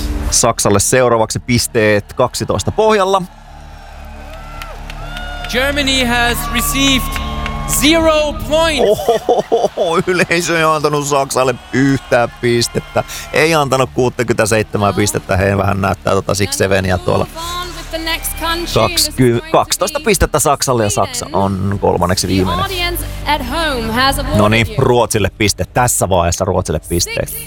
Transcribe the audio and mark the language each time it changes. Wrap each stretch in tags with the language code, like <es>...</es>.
<fi>Saksalle seuraavaksi pisteet 12 pohjalla.</fi> <en>Germany has received 0 points.</en> <fi>Yleisö ei antanut Saksalle yhtään pistettä. Ei antanut 67 pistettä. He vähän näyttää Sixseveniä tuolla. 12 pistettä Saksalle ja Saksa on kolmanneksi viimeinen. No niin, Ruotsille piste. Tässä vaiheessa Ruotsille piste.</fi>